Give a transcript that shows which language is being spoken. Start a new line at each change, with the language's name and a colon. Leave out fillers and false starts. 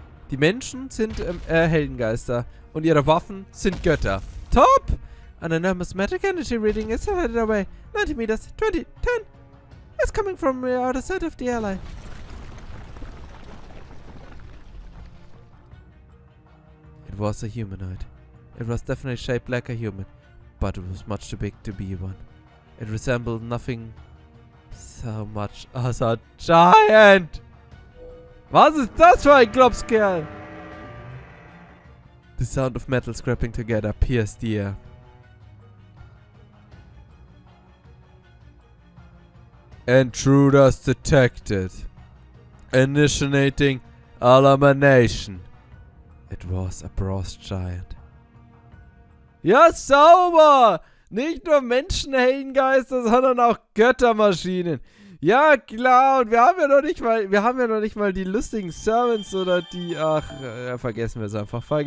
German: Die Menschen sind Heldengeister und ihre Waffen sind Götter. Top!
English: An enormous magic energy reading is headed away. 90 meters, 20, 10. It's coming from the other side of the ally. It was a humanoid. It was definitely shaped like a human, but it was much too big to be one. It resembled nothing so much as a giant.
German: Was ist das für ein Klopskerl?
English: The sound of metal scraping together pierced the air. Intruders detected. Initiating elimination. It was a bronze giant.
German: Ja, sauber! Nicht nur Menschenheldengeister, sondern auch Göttermaschinen. Ja, klar, und wir haben ja noch nicht mal die lustigen Servants oder die, vergessen wir es einfach.